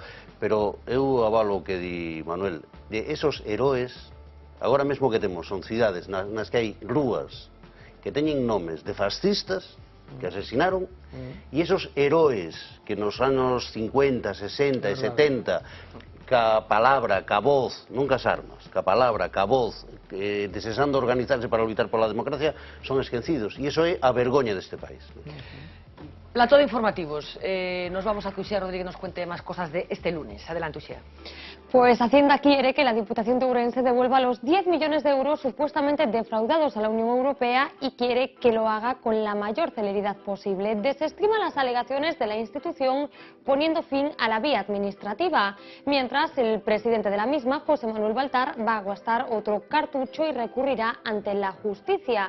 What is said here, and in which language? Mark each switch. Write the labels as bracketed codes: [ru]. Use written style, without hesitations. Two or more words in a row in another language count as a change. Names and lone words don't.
[gl] Pero eu avalo o que di Manuel, de esos heróis, agora mesmo que temos son cidades nas que hai rúas que teñen nomes de fascistas que asesinaron, e esos heróis que nos anos 50, 60 e 70 ca palabra, ca voz, non cas armas, ca palabra, ca voz, desexando organizarse para lutar pola democracia, son esquecidos, e iso é a vergoña deste país. [es] Plató de informativos. Nos vamos a que Uxía Rodríguez nos cuente más cosas de este lunes. Adelante, Uxía. Pues Hacienda quiere que la Diputación de Ourense devuelva los 10 millones de euros supuestamente defraudados a la Unión Europea y quiere que lo haga con la mayor celeridad posible. Desestima las alegaciones de la institución poniendo fin a la vía administrativa, mientras el presidente de la misma, José Manuel Baltar, va a gastar otro cartucho y recurrirá ante la justicia.